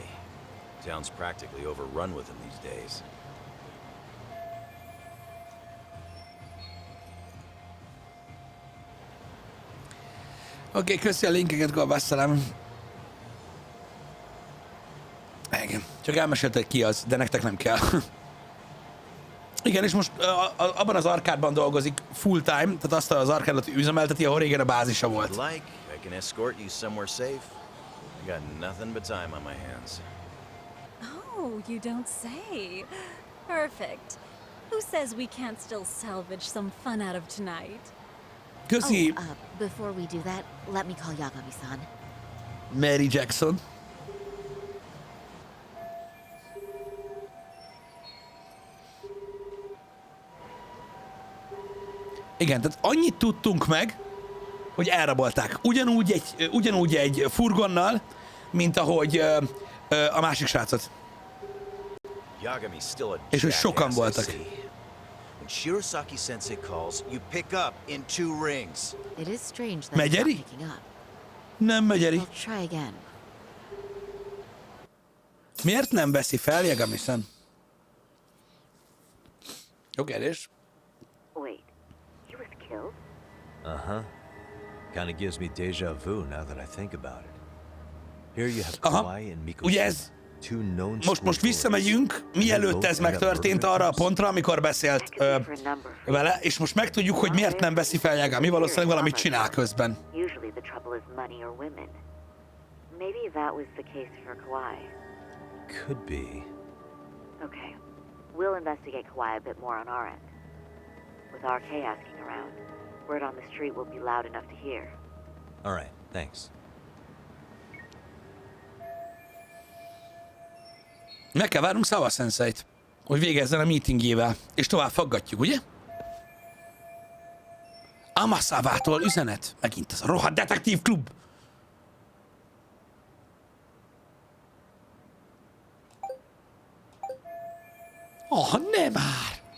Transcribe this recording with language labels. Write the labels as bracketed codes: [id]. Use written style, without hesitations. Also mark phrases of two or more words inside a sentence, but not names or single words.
[en] Town's practically overrun with them these days. [hu] Oké, köszi a linkeket, Galbasszalám. Igen, csak elmesélte, hogy ki az, de nektek nem kell. Igen, és most abban az arkádban dolgozik [en] full time, [hu] tehát azt az arkádot üzemelteti, ahol régen a bázisa volt. [en] Like, I can escort you somewhere safe. I got nothing but time on my hands. Oh, you don't say. Perfect. Who says we can't still salvage some fun out of tonight? [hu] Köszi. [en] Oh, before we do that, let me call Yagami-san. Mary Jackson. [hu] Igen, tehát annyit tudtunk meg, hogy elrabolták. Ugyanúgy egy furgonnal, mint ahogy a másik srácot. És hogy sokan voltak. [en] When Shirosaki Sensei calls, you pick up in 2 rings. It is strange that [hu] Megy [en] he's not Eri? picking up. [hu] Nem megy Eri. [en] We'll try again. [hu] Miért nem veszi fel Yagami-san? Jó kérdés. [en] Wait, he was killed? Uh-huh. Kinda gives me déjà vu now that I think about it. Here you have Aha, Kawai and Miko. [hu] ugye ez? [en] Two known [hu] Most visszamegyünk, mielőtt ez megtörtént arra a pontra, amikor beszélt vele, és most megtudjuk, hogy miért nem veszi fel Yagami, valószínűleg valamit csinál közben. [en] Usually the trouble is money or women. Maybe that was the case for Kawhi. Could be. Okay. We'll investigate Kawhi a bit more on our end. With RK asking around, word on the street will be loud enough to hear. All right, thanks. [hu] Meg kell várnunk Sawa Senseit, hogy végezzen a meetingjével, és tovább faggatjuk, ugye? Amasavától üzenet. Megint ez a rohadt detektív klub. Ne már!